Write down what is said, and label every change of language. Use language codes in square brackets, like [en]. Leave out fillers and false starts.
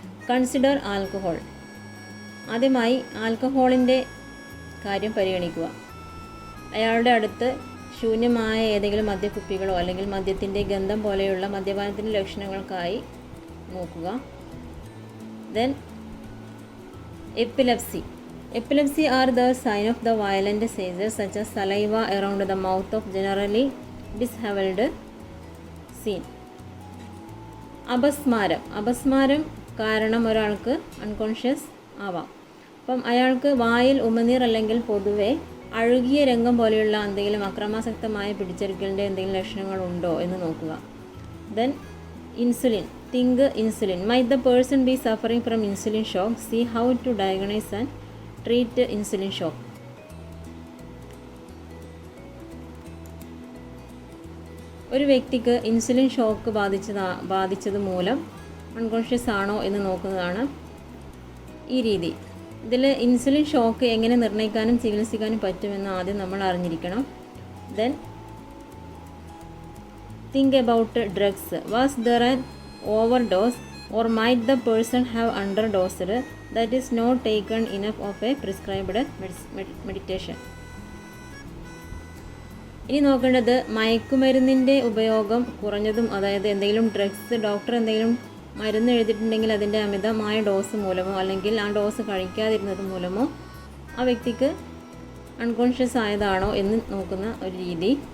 [en] Consider alcohol. [ml] ആദ്യമായി ആൽക്കഹോളിൻ്റെ കാര്യം പരിഗണിക്കുക. അയാളുടെ അടുത്ത് ശൂന്യമായ ഏതെങ്കിലും മദ്യക്കുപ്പികളോ അല്ലെങ്കിൽ മദ്യത്തിൻ്റെ ഗന്ധം പോലെയുള്ള മദ്യപാനത്തിൻ്റെ ലക്ഷണങ്ങൾക്കായി നോക്കുക. [en] Then epilepsy. Epilepsy are the sign of the violent seizures such as saliva around the mouth of generally disheveled scene. [ml] അപസ്മാരം കാരണം ഒരാൾക്ക് അൺകോൺഷ്യസ് ആവാം. അപ്പം അയാൾക്ക് വായിൽ ഉമിനീർ അല്ലെങ്കിൽ പൊതുവെ അഴുകിയ രംഗം പോലെയുള്ള എന്തെങ്കിലും അക്രമാസക്തമായ പിടിച്ചെടുക്കലിൻ്റെ എന്തെങ്കിലും ലക്ഷണങ്ങളുണ്ടോ എന്ന് നോക്കുക. [en] Then insulin. Think insulin. Might the person be suffering from insulin shock? See how to diagnose and treat insulin shock. [ml] ഒരു വ്യക്തിക്ക് ഇൻസുലിൻ ഷോക്ക് ബാധിച്ചത് മൂലം അൺകോൺഷ്യസ് ആണോ എന്ന് നോക്കുന്നതാണ് ഈ രീതി. ഇതിൽ ഇൻസുലിൻ ഷോക്ക് എങ്ങനെ നിർണ്ണയിക്കാനും ചികിത്സിക്കാനും പറ്റുമെന്ന് ആദ്യം നമ്മൾ അറിഞ്ഞിരിക്കണം. Then [en] think about drugs. Was there an overdose or might the person have underdosed that is not taken enough of a prescribed medication. [ml] ഇനി നോക്കേണ്ടത് മയക്കുമരുന്നിൻ്റെ ഉപയോഗം കുറഞ്ഞതും, അതായത് എന്തെങ്കിലും ഡ്രഗ്സ് ഡോക്ടർ എന്തെങ്കിലും മരുന്ന് എഴുതിയിട്ടുണ്ടെങ്കിൽ അതിൻ്റെ അമിതമായ ഡോസ് മൂലമോ അല്ലെങ്കിൽ ആ ഡോസ് കഴിക്കാതിരുന്നത് മൂലമോ ആ വ്യക്തിക്ക് അൺകോൺഷ്യസ് ആയതാണോ എന്ന് നോക്കുന്ന ഒരു രീതി.